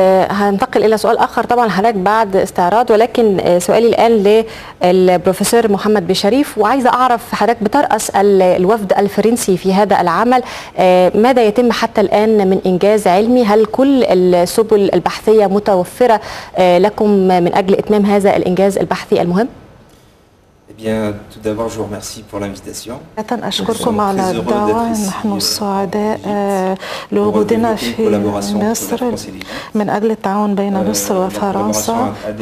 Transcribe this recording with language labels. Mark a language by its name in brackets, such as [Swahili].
[Arabic] هننتقل إلى سؤال آخر طبعا حضرتك بعد استعراض، ولكن سؤالي الآن للبروفيسور محمد بشريف، وعايزة أعرف حضرتك بترأس الوفد الفرنسي في هذا العمل، ماذا يتم حتى الآن من إنجاز علمي؟ هل كل السبل البحثية متوفرة لكم من أجل إتمام هذا الإنجاز البحثي المهم؟ [French] Bien, tout d'abord, je vous remercie pour l'invitation. [Arabic] أشكركم على الدعوة. نحن سعداء لوجودنا في مصر من أجل التعاون بين مصر وفرنسا.